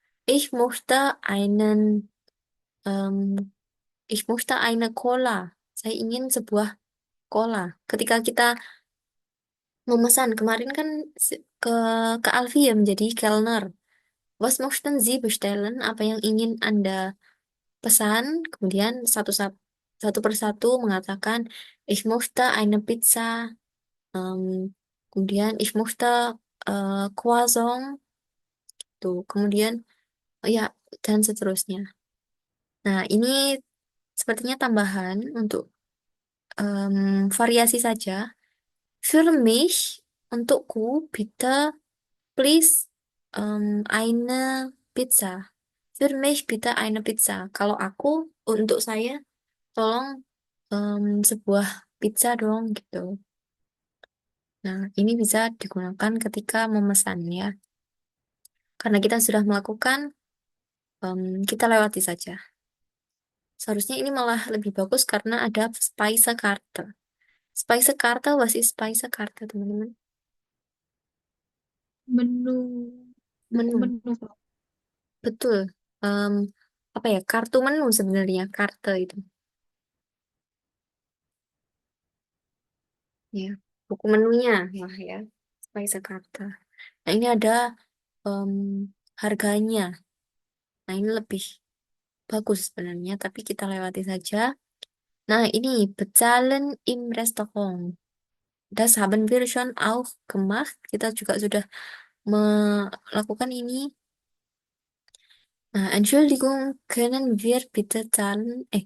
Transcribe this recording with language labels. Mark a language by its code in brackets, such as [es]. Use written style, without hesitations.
[de] Ich möchte einen, em, ich möchte eine Cola. [id] Saya ingin sebuah cola. Ketika kita memesan kemarin kan ke Alfie ya menjadi Kellner. [de] Was möchten Sie bestellen? [id] Apa yang ingin Anda pesan? Kemudian satu persatu mengatakan [de] ich möchte eine Pizza. em, Kemudian ich möchte Croissant. [id] Tuh. Kemudian ya dan seterusnya. Nah, ini sepertinya tambahan untuk variasi saja. [de] Für mich, untukku, bitte please eine Pizza. Für mich bitte eine Pizza. [id] Kalau aku, untuk saya, tolong sebuah pizza dong gitu. Nah, ini bisa digunakan ketika memesan ya. Karena kita sudah melakukan, kita lewati saja. Seharusnya ini malah lebih bagus karena ada Speisekarte. [en] Speisekarte, what is Speisekarte, teman-teman? [id] menu buku Menu. menu Frau. Betul. Em, Apa ya? Kartu menu sebenarnya, karte itu. Ya, buku menunya lah ya. Speisekarte. Nah, ini ada em, harganya. Nah, ini lebih bagus sebenarnya, tapi kita lewati saja. Nah, ini [de] bezahlen im Restaurant. Das haben wir schon auch gemacht. [id] Kita juga sudah melakukan ini. [de] Nah, Entschuldigung, können wir bitte zahlen?